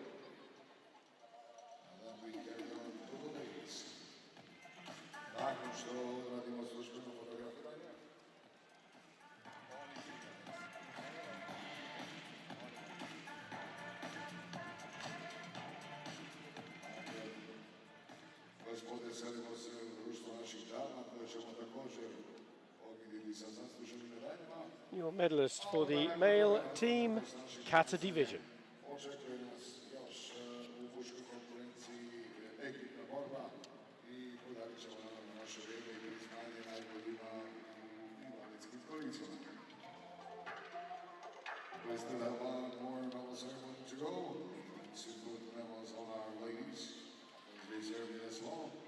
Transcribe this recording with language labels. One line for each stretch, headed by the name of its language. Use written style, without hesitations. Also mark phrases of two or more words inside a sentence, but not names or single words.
English: And then we carry on to the ladies.
Croatian: Nakon što radimo službeno fotografiranje. Gospode, selimo se u društvo naših dama, koje ćemo također obilježiti sa zasluženim medaljama.
English: Your medalist for the male Team Kata division.
Croatian: Očekuje nas još u muškoj konkurenciji ekipna borba i podarit ćemo naravno naše vrijeme i priznanje najboljima u invalidskim kolicima.
English: We still have one more medal ceremony to go. To put medals on our ladies as they serve it as well.